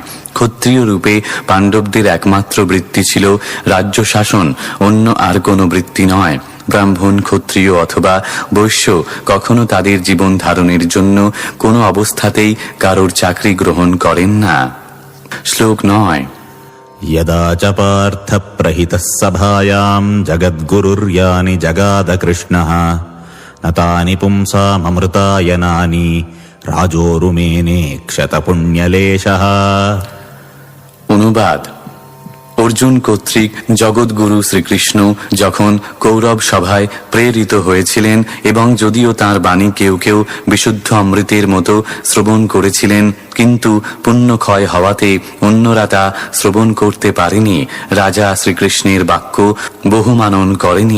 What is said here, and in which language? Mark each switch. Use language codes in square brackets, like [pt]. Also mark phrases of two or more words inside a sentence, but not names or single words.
[bn] ক্ষত্রিয় রূপে পাণ্ডবদের একমাত্র বৃত্তি ছিল রাজ্য শাসন, অন্য আর কোনো বৃত্তি নয়। ব্রাহ্মণ, ক্ষত্রিয় অথবা বৈশ্য কখনো তাদের জীবন ধারণের জন্য কোনো অবস্থাতেই কারোর চাকরি গ্রহণ করেন না। শ্লোক 9। [sa] यदा च पार्थ प्रहितः सभायाम् जगद्गुरुर्यानि जगाद कृष्णः न तानि पुंसाममृतायनानि राजोरुमेने क्षतपुण्यलेशः। [bn] অনুবাদ: অর্জুন কর্তৃক জগৎগুরু শ্রীকৃষ্ণ যখন কৌরব সভায় প্রেরিত হয়েছিলেন এবং যদিও তাঁর বাণী কেউ কেউ বিশুদ্ধ অমৃতের মতো শ্রবণ করেছিলেন, কিন্তু পুণ্যক্ষয় হওয়াতে অন্যরা তা শ্রবণ করতে পারেনি, রাজা শ্রীকৃষ্ণের বাক্য বহুমানন করেনি।